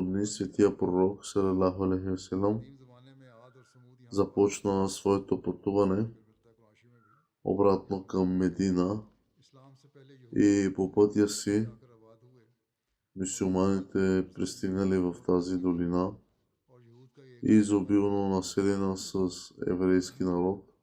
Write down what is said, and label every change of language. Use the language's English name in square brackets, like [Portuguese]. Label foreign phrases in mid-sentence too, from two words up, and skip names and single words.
[Bulgarian] дни Светия пророк [Arabic] صلى الله عليه وسلم [Bulgarian] започна своето пътуване обратно към Медина и по пътя си мюсюлманите пристигнали в тази долина, изобилно населена с еврейски народ.